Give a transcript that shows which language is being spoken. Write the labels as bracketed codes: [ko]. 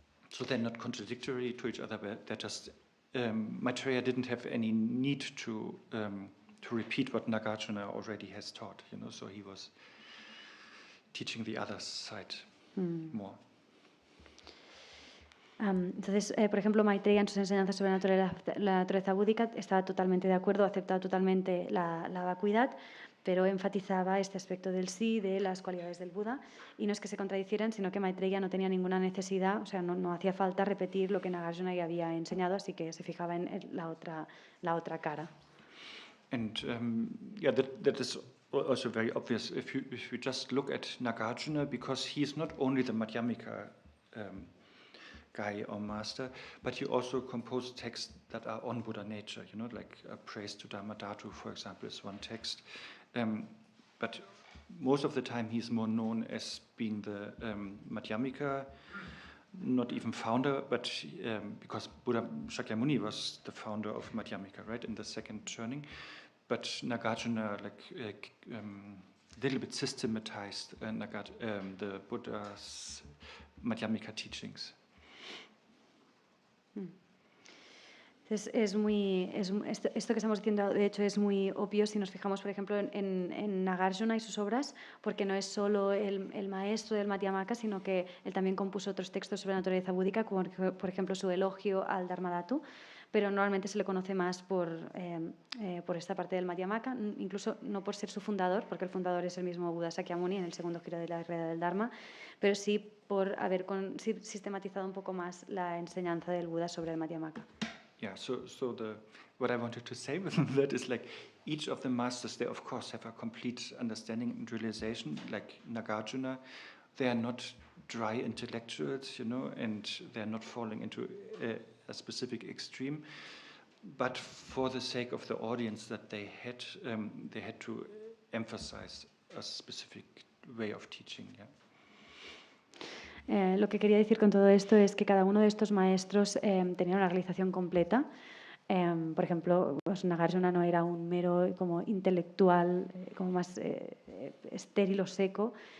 [en] So they're not contradictory to each other, but they're just, Maitreya didn't have any need to repeat what Nagarjuna already has taught, so he was teaching the other side more. [es] Entonces, por ejemplo, Maitreya en sus enseñanzas sobre la naturaleza búdica estaba totalmente de acuerdo, aceptaba totalmente la vacuidad, pero enfatizaba este aspecto del sí, de las cualidades del Buda, y no es que se contradicieran, sino que Maitreya no tenía ninguna necesidad, o sea, no hacía falta repetir lo que Nagarjuna ya había enseñado, así que se fijaba en la otra cara. [en] And yeah, that is also very obvious if you just look at Nagarjuna, because he's not only the Madhyamika guy or master, but he also composed texts that are on Buddha nature, like Praise to Dharmadhatu, for example, is one text. But most of the time he's more known as being the Madhyamika, not even founder, but because Buddha Shakyamuni was the founder of Madhyamika, right, in the second turning. But Nagarjuna, a little bit systematized the Buddha's Madhyamika teachings. [es] Entonces, esto que estamos diciendo, de hecho, es muy obvio si nos fijamos, por ejemplo, en Nagarjuna y sus obras, porque no es solo el maestro del Madhyamaka, sino que él también compuso otros textos sobre la naturaleza búdica, como por ejemplo su elogio al Dharmadhatu, pero normalmente se le conoce más por esta parte del Madhyamaka, incluso no por ser su fundador, porque el fundador es el mismo Buda Shakyamuni en el segundo giro de la rueda del Dharma, pero sí por haber sistematizado un poco más la enseñanza del Buda sobre el Madhyamaka. [en] Yeah, so what I wanted to say with that is each of the masters, they of course have a complete understanding and realization. Like Nagarjuna, they are not dry intellectuals, and they are not falling into a specific extreme. But for the sake of the audience that they had to emphasize a specific way of teaching. Yeah. [es] Lo que quería decir con todo esto es que cada uno de estos maestros tenía una realización completa. Por ejemplo, Nagarjuna no era un mero como intelectual, como más estéril o seco.